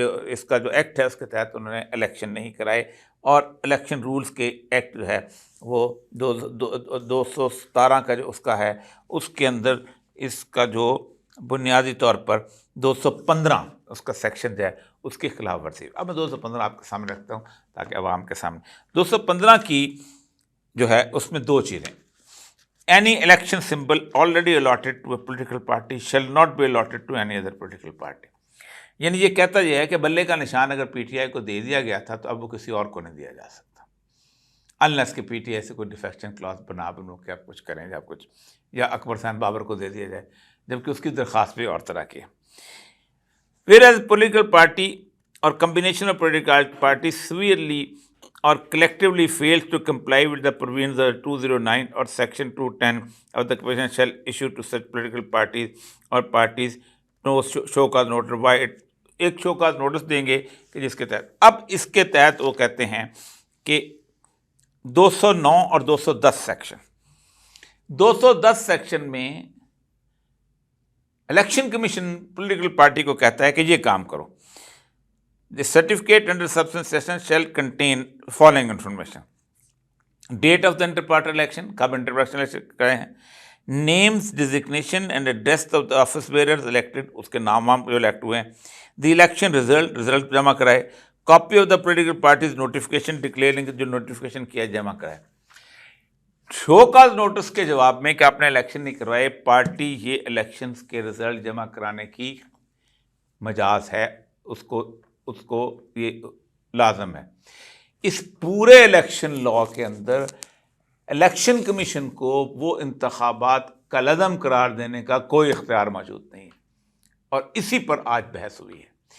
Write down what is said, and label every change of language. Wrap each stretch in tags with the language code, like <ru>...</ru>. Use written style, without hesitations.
<ur>اس کا جو ایکٹ ہے اس کے تحت انہوں نے الیکشن نہیں کرائے، اور الیکشن رولز کے ایکٹ جو ہے وہ 217 کا جو اس کا ہے، اس کے اندر اس کا جو بنیادی طور پر 215 اس کا سیکشن جو ہے اس کی خلاف ورزی۔ اب میں 215 آپ کے سامنے رکھتا ہوں تاکہ عوام کے سامنے 215 کی جو ہے اس میں دو چیزیں،</ur> <en>Any election symbol already allotted to a political party shall not be allotted to any other political party.</en> <ur>یعنی یہ کہتا یہ ہے کہ بلے کا نشان اگر پی ٹی آئی کو دے دیا گیا تھا تو اب وہ کسی اور کو نہیں دیا جا سکتا، انلیس کہ پی ٹی آئی سے کوئی ڈیفیکشن کلاس بنا بنو کہ آپ کچھ کریں یا کچھ، یا اکبر حسین بابر کو دے دیا جائے، جبکہ اس کی درخواست بھی اور طرح کی ہے.</ur> <en>Whereas political party or combination of political parties severely or collectively fails to comply with the provisions of 209 or section 210 of the Constitution shall issue to such political parties or parties no show cause notice by it.</en> <ur>ایک show cause notice دیں گے کہ جس کے تحت، اب اس کے تحت وہ کہتے ہیں کہ 209 اور 210 سیکشن، 210 سیکشن میں الیکشن کمیشن پولیٹیکل پارٹی کو کہتا ہے کہ یہ کام کرو.</ur> <en>The certificate under substance section shall contain following information: date of the inter-party election,</en> <ur>کب</ur> <en>inter-party election</en> <ur>کرے ہیں،</ur> <en>names, designation and address of the office bearers elected،</en> <ur>اس کے نام وام جو الیکٹ ہوئے ہیں،</ur> <en>the election result</en> <ur>جمع کرائے،</ur> <en>copy of the political party's notification declaring</en> <ur>جو نوٹیفیکیشن کیا جمع کرائے. شو کاز نوٹس کے جواب میں کہ آپ نے الیکشن نہیں کروائے، پارٹی یہ الیکشنز کے رزلٹ جمع کرانے کی مجاز ہے، اس کو یہ لازم ہے. اس پورے الیکشن لا کے اندر الیکشن کمیشن کو وہ انتخابات کالعدم قرار دینے کا کوئی اختیار موجود نہیں ہے، اور اسی پر آج بحث ہوئی ہے.</ur>